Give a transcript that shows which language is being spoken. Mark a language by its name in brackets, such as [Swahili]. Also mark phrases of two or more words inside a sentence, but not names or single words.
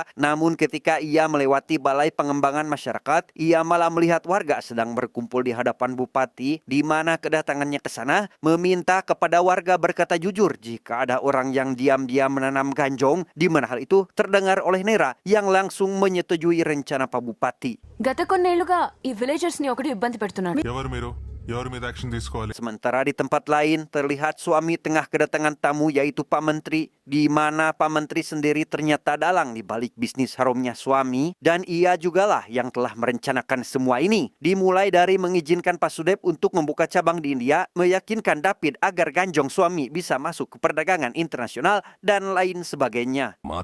[Indonesian] Namun ketika ia melewati balai pengembangan masyarakat, ia malah melihat warga sedang berkumpul di hadapan bupati, di mana kedatangannya ke sana meminta kepada warga berkata jujur jika ada orang yang diam-diam menanam ganjong, di mana hal itu terdengar oleh Nera yang langsung menyetujui rencana Pak Bupati. [Telugu] గత కొన్నేళ్లుగా ఈ విలేజర్స్ ని ఒకటి ఇబ్బంది పెడుతున్నాడు. [Indonesian] Sementara di tempat lain terlihat suami tengah kedatangan tamu yaitu Pak Menteri, di mana Pak Menteri sendiri ternyata dalang di balik bisnis harumnya suami, dan ia jugalah yang telah merencanakan semua ini. Dimulai dari mengizinkan Pak Sudep untuk membuka cabang di India, meyakinkan David agar ganjong suami bisa masuk ke perdagangan internasional dan lain sebagainya.